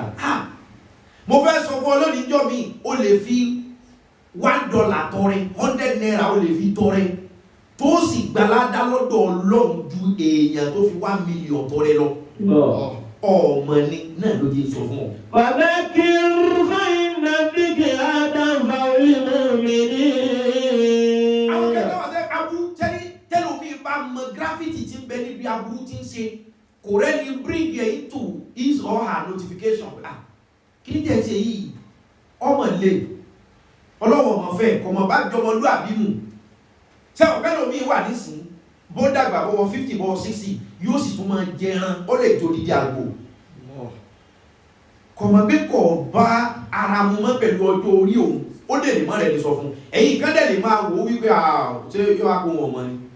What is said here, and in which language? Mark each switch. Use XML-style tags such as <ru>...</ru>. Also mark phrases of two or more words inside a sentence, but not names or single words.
<yo>Mo fẹ́ sọ fún ọ lónìí jọ́ mi o lè fi $1 tọrẹ 100 naira o lè fi tọrẹ tó sì gbalada lọ́dọ̀ Ọlọ́run ju èèyàn tó fi 1 million tọrẹ lọ. Ọmọ ni náà ló jẹ́ sọ fún ọ.</yo> <ar>فذكر فإن الذكرى تنفع المؤمنين.</ar> <yo>Àwọn kẹ́kẹ́ wà sẹ́ aburú tẹ́lómi bá mọ gráfìtì tí ń bẹ níbi aburú tí ń ṣe kò rẹ́ni</yo> <en>bring it into his or her notification.</en> <yo>Kí ni tẹ̀ ṣe yìí? Ọmọ lè ọlọ́wọ́ ọmọ fẹ́ kọmọ bá jọmọlúàbí mu. Ṣé ọ̀pẹ́ lómi wà nísìn bó dàgbà bọ́wọ́ 50 bọ́wọ́ 60 yóò sì tún máa jẹran ó lè tó dídí àgbò kọ̀mọ̀ pé kọ̀ bá ara mu mọ́ pẹ̀lú ọjọ́ orí òun ó dẹ̀ lè mọ́ rẹ̀ ní sọ fún ẹ̀yìn kan dẹ̀ lè máa wò wípé ṣé yóò wá kó wọn mọ́ ni</yo>